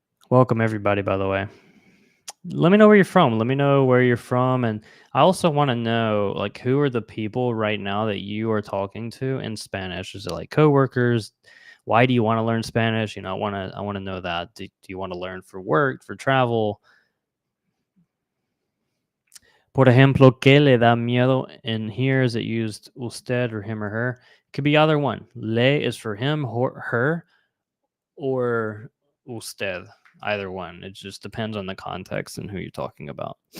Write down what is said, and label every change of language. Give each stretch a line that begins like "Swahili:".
English: Welcome everybody, by the way. Let me know where you're from. Let me know where you're from, and I also want to know like who are the people right now that you are talking to in Spanish? Is it like coworkers? Why do you want to learn Spanish? I want to know that. Do you want to learn for work, for travel?
Spanish: Por ejemplo, ¿qué le da miedo?
English: In here, is it used usted or him or her? It could be either one. Le is for him, her, or usted. Either one. It just depends on the context and who you're talking about.